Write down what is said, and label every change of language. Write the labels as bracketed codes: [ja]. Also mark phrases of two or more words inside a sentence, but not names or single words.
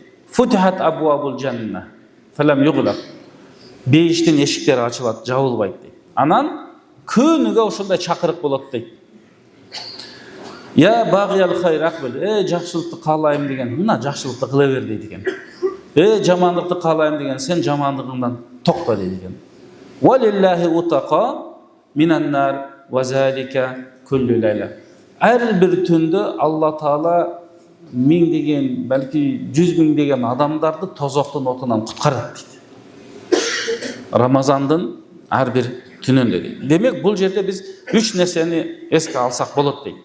[ar] فتحت أبواب الجنة فلم يغلق. [ky] Бейиштин эшиктери ачылат, жабылбайт дейт. Анан күнүгө ошондой чакырык болот дейт. [ar] يا باغي الخير أقبل, [ky] жакшылыкты каалайм деген, мына жакшылыкты кыла бер дейт экен. Жамандыкты каалайм деген, сен жамандыгыңдан токто дейт экен. [ar] ولله عتقاء من النار وذلك كل ليلة. [ky] Ар бир түндө Алла Таала миңдеген, балки 100 миңдеген адамдарды тозоктун отунан куткарат дейт. Рамазандын ар бир түнүндө дейт. Демек, бул жерде биз 3 нерсени эске алсак болот дейт.